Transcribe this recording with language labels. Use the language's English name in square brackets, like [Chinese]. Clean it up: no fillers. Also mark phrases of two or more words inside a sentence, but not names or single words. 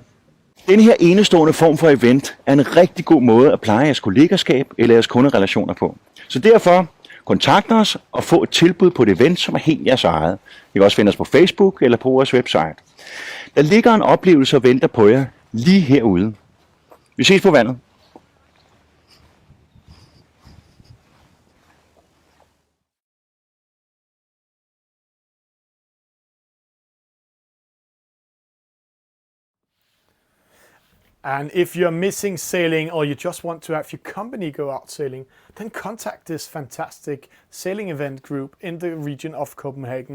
[Danish] Denne her enestående form for event er en rigtig god måde at pleje jeres kollegaskab eller jeres kunderelationer på. Så derfor kontakt os og få et tilbud på et event, som er helt jeres eget. I kan også finde os på Facebook eller på vores website. Der ligger en oplevelse og venter på jer lige herude. Vi ses på vandet. [English] And if you're missing sailing or you just want to have your company go out sailing, then contact this fantastic sailing event group in the region of Copenhagen.